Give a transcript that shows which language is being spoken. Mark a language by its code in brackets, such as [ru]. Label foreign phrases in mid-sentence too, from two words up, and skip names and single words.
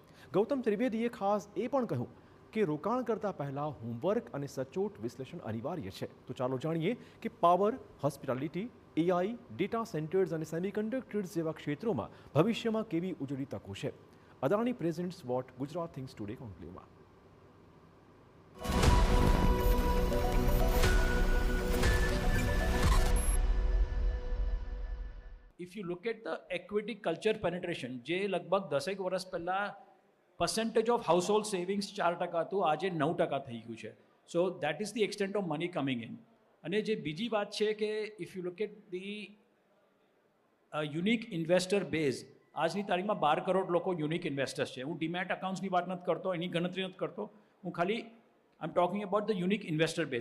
[gu] ગૌતમ ત્રિવેદીએ ખાસ એ પણ કહ્યું કે રોકાણ કરતા પહેલા હોમવર્ક અને સચોટ વિશ્લેષણ અનિવાર્ય છે. તો ચાલો જાણીએ કે પાવર, હોસ્પિટાલિટી, એઆઈ, ડેટા સેન્ટર્સ અને સેમિકન્ડક્ટર્સ જેવા ક્ષેત્રોમાં ભવિષ્યમાં કેવી ઉજળી તકો છે. [en] Adani presents What Gujarat Things Today conclaveમાં. If you look at the equity culture penetration, [gu] જે લગભગ 10 વર્ષ પહેલા [en] percentage of household savings [gu] 4% હતું, આજે 9% થઈ ગયું છે. [en] so that is the extent of money coming in. [gu] અને જે બીજી વાત છે કે [en] if you look at the unique investor base, [gu] આજની તારીખમાં 12 કરોડ લોકો [en] unique investors છે. [gu] હું [en] demat accountsની [gu] વાત નથી કરતો, એની ગણતરી નથી કરતો. હું ખાલી [en] I am talking about the unique investor base.